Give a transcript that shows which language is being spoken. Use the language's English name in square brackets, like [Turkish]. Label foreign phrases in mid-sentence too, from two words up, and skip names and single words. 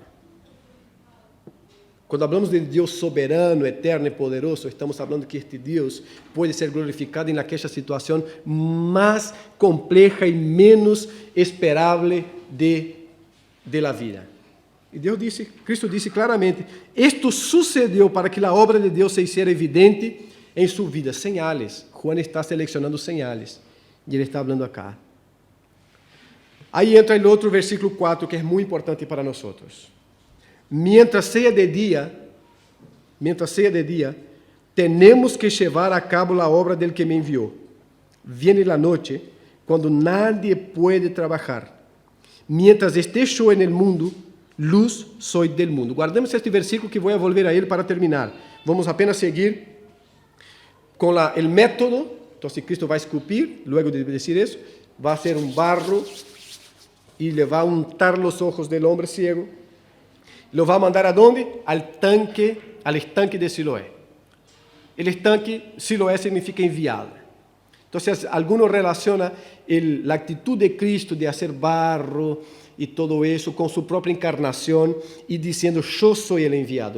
[Portuguese] Quando falamos de Deus soberano, eterno e poderoso, estamos falando que este Deus pode ser glorificado em aquela situação mais complexa e menos esperável [Spanish] de la vida. [Portuguese] E Deus disse, Cristo disse claramente, isto sucedeu para que a obra de Deus [Spanish] se hiciera [Portuguese] evidente em sua vida. [Spanish] Señales. [Portuguese] Juan está selecionando [Spanish] señales. [Portuguese] E ele está falando acá. Aí entra o outro versículo 4, que é muito importante para nós. [Spanish] Mientras sea de dia, tenemos que llevar a cabo [Portuguese] a obra [Spanish] del que me enviou. Viene la noche, quando nadie puede trabajar. Mientras esté yo en el mundo, luz soy del mundo. [Portuguese] Guardemos este versículo que vou volver a ele para terminar. Vamos apenas seguir com o método. Então, Cristo vai esculpir, [Spanish] luego de [Portuguese] dizer isso, vai ser barro e le vai untar os [Spanish] ojos del hombre ciego. Lo va a mandar a dónde? Al estanque de Siloé. El estanque, Siloé significa enviado. Entonces, algunos relacionan la actitud de Cristo de hacer barro y todo eso con su propia encarnación y diciendo, yo soy el enviado.